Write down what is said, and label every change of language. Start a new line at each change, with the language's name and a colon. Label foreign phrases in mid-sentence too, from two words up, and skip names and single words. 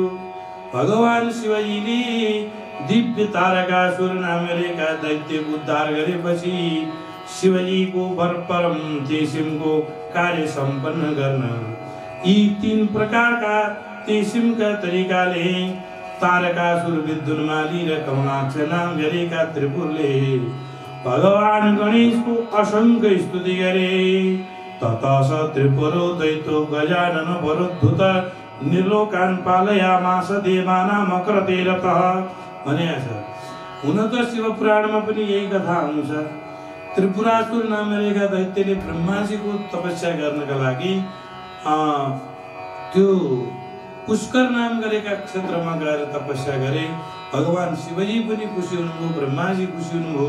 Nepali: भगवान शिवजीले दिव्य तारकासुर नाम गरेका दैत्यको उद्धार गरेपछि शिवजीको परम किसिमको कार्य सम्पन्न गर्न यी 3 प्रकारका किसिमका तरिकाले तारकासुर विद्युन्माली र कमलाक्ष नाम गरेका त्रिपुरले भगवान गणेशको असंख्य स्तुति गरे।
Sanskrit: ततः स त्रिपुरो दैत्यो गजानन वरोद्धुत निर्लोकान् पालयामास देवानां अकृते रतः
Nepali: भनेको छ। हुन त शिव पुराणमा पनि यही कथा आउँछ। त्रिपुरासुर नाम गरेका दैत्यले ब्रह्माजीको तपस्या गर्नका लागि त्यो पुष्कर नाम गरेका क्षेत्रमा गएर तपस्या गरे। भगवान शिवजी पनि खुसी हुनुभयो, ब्रह्माजी खुसी हुनुभयो।